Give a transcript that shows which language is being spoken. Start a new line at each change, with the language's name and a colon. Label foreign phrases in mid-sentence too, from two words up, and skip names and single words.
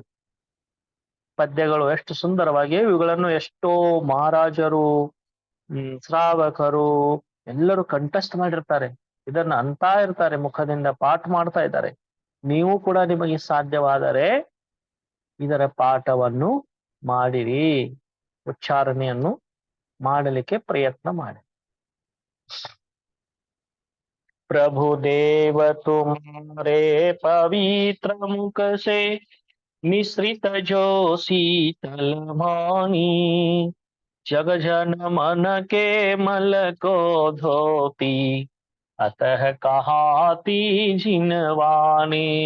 Kannada: ಪದ್ಯಗಳು ಎಷ್ಟು ಸುಂದರವಾಗಿ, ಇವುಗಳನ್ನು ಎಷ್ಟೋ ಮಹಾರಾಜರು, ಶ್ರಾವಕರು ಎಲ್ಲರೂ ಕಂಠಸ್ಥ ಮಾಡಿರ್ತಾರೆ. ಇದನ್ನ ಅಂತಾ ಇರ್ತಾರೆ, ಮುಖದಿಂದ ಪಾಠ ಮಾಡ್ತಾ ಇದ್ದಾರೆ. ನೀವು ಕೂಡ ನಿಮಗೆ ಸಾಧ್ಯವಾದರೆ ಇದರ ಪಾಠವನ್ನು ಮಾಡಿರಿ, ಉಚ್ಚಾರಣೆಯನ್ನು ಮಾಡಲಿಕ್ಕೆ ಪ್ರಯತ್ನ ಮಾಡಿ.
Hindi: प्रभु देव तुम्हारे पवित्र मुख से निसृत जो शीतल वाणी, जग जन मन के मल को धोती, अतः कहाती जिनवाणी।